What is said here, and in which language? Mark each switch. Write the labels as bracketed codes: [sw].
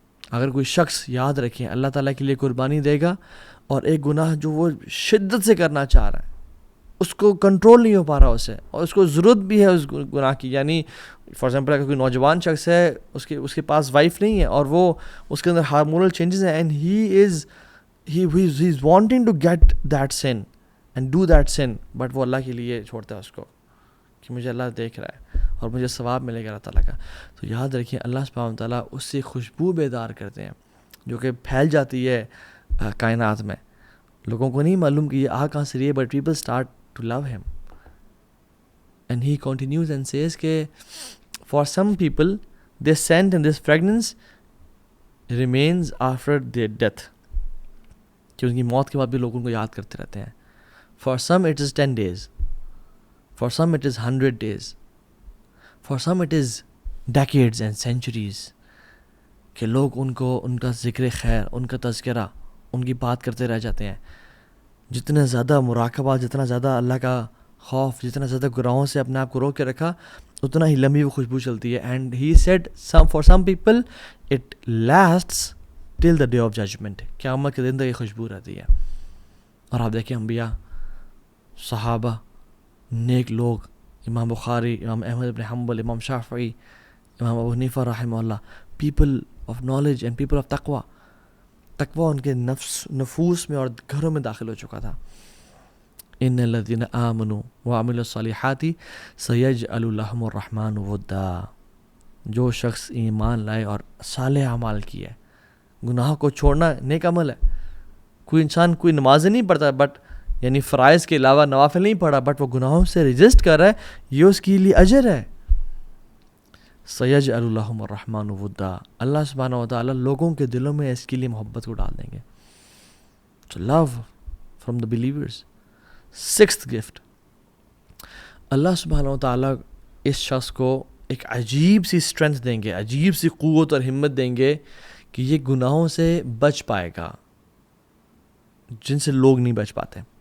[ur] اگر کوئی شخص یاد رکھیں اللہ تعالیٰ کے لیے قربانی دے گا اور ایک گناہ جو وہ شدت سے کرنا چاہ رہا ہے, اس کو کنٹرول نہیں ہو پا رہا اسے, اور اس کو ضرورت بھی ہے اس گناہ کی, یعنی فار ایگزامپل اگر کوئی نوجوان شخص ہے, اس کے پاس وائف نہیں ہے اور وہ اس کے اندر ہارمونل چینجز ہیں, [en] and he is wanting to get that scent [ur] and do that sun, but وہ اللہ کے لیے چھوڑتا ہے اس کو کہ مجھے اللہ دیکھ رہا ہے اور مجھے ثواب ملے گا اللہ تعالیٰ کا. تو یاد رکھیں اللہ سبحانہ تعالیٰ اس سے خوشبو بیدار کرتے ہیں جو کہ پھیل جاتی ہے کائنات میں. لوگوں کو نہیں معلوم کہ یہ کہاں سے رہی ہے, [en] But people start to love him. And he continues and says کہ for some people this scent and this fragrance remains after their death, [ur] کہ ان کی موت کے بعد بھی لوگ ان کو یاد کرتے رہتے ہیں. [en] For some it is 10 days, for some it is 100 days, for some it is decades and centuries, [ur] کہ لوگ ان کو ان کا ذکر خیر, ان کا تذکرہ, ان کی بات کرتے رہ جاتے ہیں. جتنا زیادہ مراقبہ, جتنا زیادہ اللہ کا خوف, جتنا زیادہ گناہوں سے اپنے آپ کو روک کے رکھا, اتنا ہی لمبی وہ خوشبو چلتی ہے. [en] and he said for some people it lasts till the day of judgment, [ur] قیامت کے دن تک یہ خوشبو رہتی ہے. اور آپ دیکھیں انبیاء, صحابہ, نیک لوگ, امام بخاری, امام احمد بن حنبل, امام شافعی, امام ابو حنیفہ رحمہ اللہ, [en] People of knowledge and people of تقوی. [ur] تقوی ان کے نفوس میں اور گھروں میں داخل ہو چکا تھا. [ar] ان الذین آمنوا وعملوا الصالحات سیجعل لهم الرحمن ودا. [ur] جو شخص ایمان لائے اور صالح اعمال کیے, گناہوں کو چھوڑنا نیک عمل ہے. کوئی انسان کوئی نماز نہیں پڑھتا, بٹ یعنی فرائض کے علاوہ نوافل نہیں پڑھا, بٹ وہ گناہوں سے رجسٹ کر رہا ہے, یہ اس کے لیے اجر ہے. [ar] سیجعل لهم الرحمن ودا, [ur] اللہ سبحانہ و تعالیٰ لوگوں کے دلوں میں اس کے لیے محبت کو ڈال دیں گے. [en] So love from the believers. [ur] Sixth gift, اللہ سبحانہ و تعالیٰ اس شخص کو ایک عجیب سی اسٹرینتھ دیں گے, عجیب سی قوت اور ہمت دیں گے کہ یہ گناہوں سے بچ پائے گا جن سے لوگ نہیں بچ پاتے.